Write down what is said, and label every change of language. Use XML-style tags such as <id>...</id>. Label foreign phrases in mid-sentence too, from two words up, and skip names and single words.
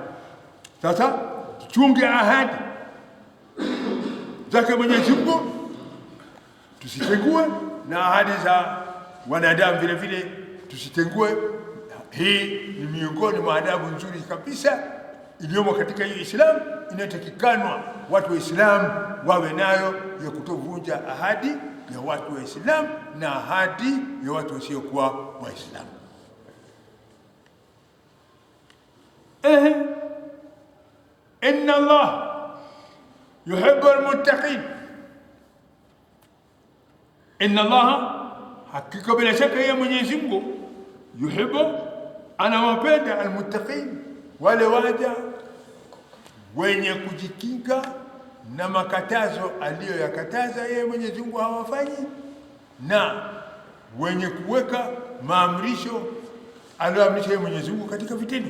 <sw>Sasa tuchunge ahadi zake Mwenyezi Mungu, tusitengue na ahadi za wanadamu vile vile tusitengue. Hii ni miongoni mwa adabu nzuri kabisa iliyomo katika hii Islam, inayotakikanwa watu wa Islam wawe nayo, ya kutovunja ahadi ya watu wa Islam na ahadi ya watu wasiokuwa wa Islam.</sw> <ar>إن الله يحب المتقين، إن الله,</ar> <sw>hakika bila shaka ya Mwenyezi Mungu, yuhibbu, anawapenda almuttaqin, wale waja wenye kujikinga na makatazo aliyoyakataza yeye Mwenyezi Mungu hawafanyi, na wenye kuweka maamrisho aliyoamrisha yeye Mwenyezi Mungu katika vitendo.</sw>